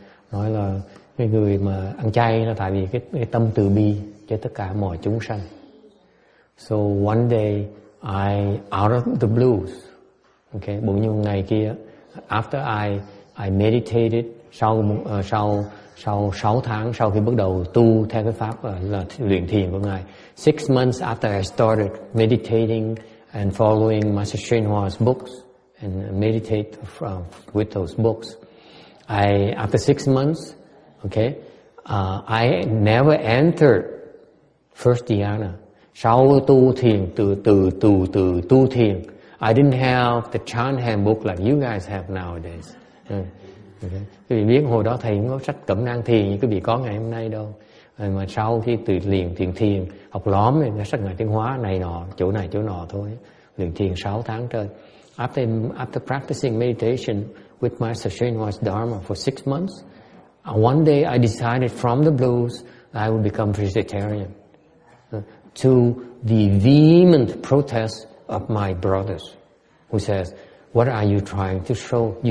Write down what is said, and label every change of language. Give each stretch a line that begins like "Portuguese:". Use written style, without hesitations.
Vietnamese: Nói là cái người mà ăn chay là tại vì cái tâm từ bi cho tất cả mọi chúng sanh.
English: So one day I out of the blues, okay,
Vietnamese: bỗng nhiên ngày kia
English: after I meditated
Vietnamese: sau 6 tháng sau khi bắt đầu tu theo cái pháp là luyện thiền của Ngài.
English: 6 months after I started meditating and following Master Srinivas books and meditate with those books, after 6 months, okay, I never entered first dhyana.
Vietnamese: Sau tu thiền từ tu thiền,
English: I didn't have the chant handbook like you guys have nowadays. Okay.
Vietnamese: Quý vị biết hồi đó thầy không có sách cẩm nang thiền như quý vị có ngày hôm nay đâu. Mà sau khi từ thiền học lõm thì sách Ngài Tiên Hóa này nọ, chỗ này chỗ nọ thôi. luyện thiền 6 tháng trời.
English: After practicing meditation with Master Srinivas Dharma for 6 months, one day I decided from the blues I would become vegetarian. To the vehement protest of my brothers, who says, "What are you trying to show?